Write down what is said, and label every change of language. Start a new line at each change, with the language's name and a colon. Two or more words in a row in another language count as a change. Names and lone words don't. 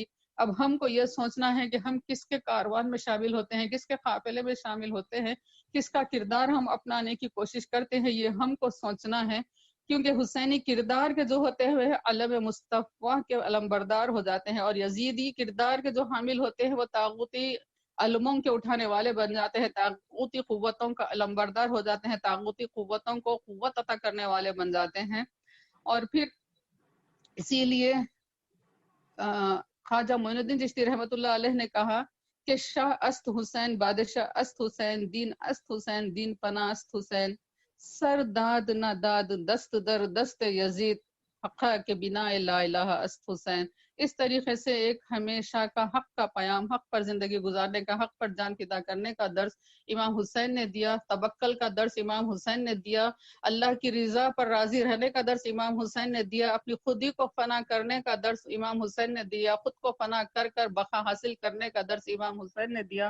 Urdu: اب ہم کو یہ سوچنا ہے کہ ہم کس کے کاروان میں شامل ہوتے ہیں، کس کے قافلے میں شامل ہوتے ہیں، کس کا کردار ہم اپنانے کی کوشش کرتے ہیں، یہ ہم کو سوچنا ہے، کیونکہ حسینی کردار کے جو ہوتے ہوئے علم مصطفیٰ کے علمبردار ہو جاتے ہیں، اور یزیدی کردار کے جو حامل ہوتے ہیں وہ طاغوتی علموں کے اٹھانے والے بن جاتے ہیں، طاغوتی قوتوں کا علمبردار ہو جاتے ہیں، طاغوتی قوتوں کو قوت عطا کرنے والے بن جاتے ہیں۔ اور پھر اسی لیے خواجہ معین الدین چشتی
Arabic: رحمۃ اللہ علیہ
Urdu: نے کہا کہ
Persian: شاہ است حسین، بادشاہ است حسین، دین است حسین، دین پناہ است حسین، سر داد نہ داد دست در دست یزید حقا کے بنا
Arabic: لا الہ
Persian: است حسین.
Urdu: اس طریقے سے ایک ہمیشہ کا حق کا پیام، حق پر زندگی گزارنے کا، حق پر جان فدا کرنے کا درس امام حسین نے دیا، توکل کا درس امام حسین نے دیا، اللہ کی رضا پر راضی رہنے کا درس امام حسین نے دیا، اپنی خودی کو فنا کرنے کا درس امام حسین نے دیا، خود کو فنا کر کر بقا حاصل کرنے کا درس امام حسین نے دیا.